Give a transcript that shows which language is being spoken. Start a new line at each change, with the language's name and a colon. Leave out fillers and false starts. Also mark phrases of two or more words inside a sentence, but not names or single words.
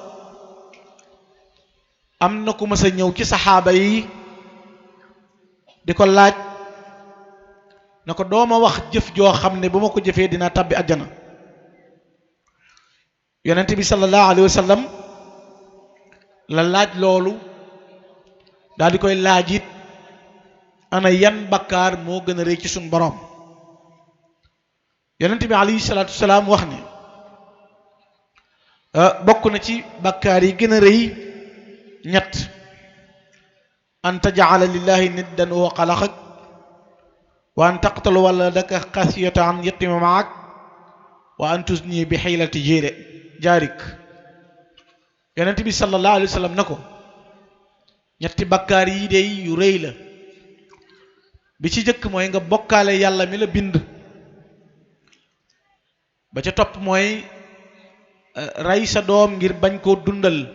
Wolof: am na ku mas a ñëw ci saxaaba yi di ko laaj na ko dooma wax jëf joo xam ne bu ma ko jëfee dinaa tabbi àjjana yonent bi
Arabic: صلى الله عليه وسلم
Wolof: la laaj loolu daal di koy laaj it ana yan bakkaar moo gën a rëy ci suñ borom yonent bi
Arabic: عليه الصلاة والسلام
Wolof: wax ne bokk na ci bakkaar yi gën a rëy ñett
Arabic: أن تجعل لله ندا وهو خلقك وأن تقتل ولدك خشية أن يطعم معك وأن تزاني بحليلة جارك
Wolof: yonent bi
Arabic: صلى الله عليه وسلم
Wolof: na ko ñetti bakkaar yi de yu rëy la bi ci jëkk mooy nga bokkaale yàlla mi la bind ba ca topp mooy rey sa doom ngir bañ koo dundal